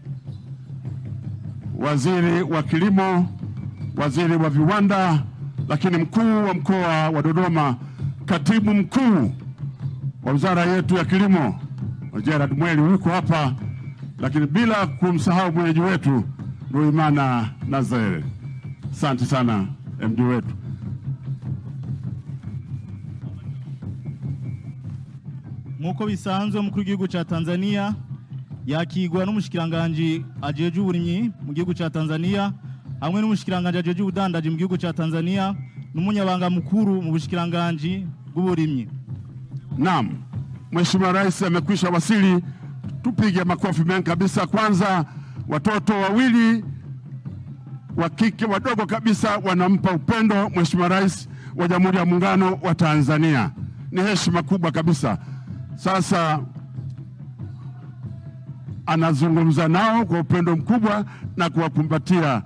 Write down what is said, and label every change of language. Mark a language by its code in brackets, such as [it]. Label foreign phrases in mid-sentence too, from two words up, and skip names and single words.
[sw] waziri wa kilimo, waziri wa viwanda, lakini mkuu wa mkoa wa Dodoma, katibu mkuu wa wizara yetu ya kilimo Gerard Mweli yuko hapa, lakini bila kumsahau mwenyeji wetu Ruimana Nazare. Asante sana MD wetu. [rn] Nkuko bisanzwe umukuru w'igihugu cha Tanzania yakigwa n'umushikiranganje ajeje uburimyi mu gihugu cha Tanzania, hamwe n'umushikiranganje ajeje ubudandaji mu gihugu cha Tanzania, n'umunyabanga mukuru mu bushikiranganje bw'uburimyi. [sw] Naam, Mheshimiwa Rais amekwisha wasili. Tupige makofi mengi kabisa. Kwanza watoto wawili wa kike wadogo kabisa wanampa upendo Mheshimiwa Rais wa Jamhuri ya Muungano wa Tanzania. Ni heshima kubwa kabisa. Sasa anazungumza nao kwa upendo mkubwa na kuwakumbatia.